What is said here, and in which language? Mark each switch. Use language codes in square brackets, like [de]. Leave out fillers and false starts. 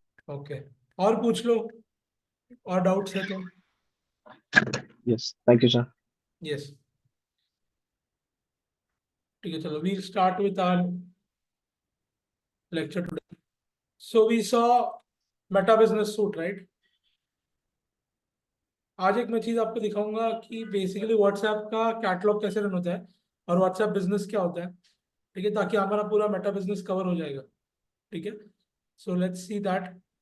[hi] Okay, और पूछ लो, और डाउट्स है तो। [en] Yes, thank you sir. Yes, [hi] ठीक है, चलो [en] We start with our lecture today. So we saw Meta Business Suite, right? [hi] आज एक मैं चीज आपको दिखाऊंगा कि बेसिकली व्हाट्सएप का कैटलॉग कैसे रन होता है और व्हाट्सएप बिजनेस क्या होता है, ठीक है, ताकि हमारा पूरा मेटा बिजनेस कवर हो जाएगा। ठीक है, [en] So let's see that.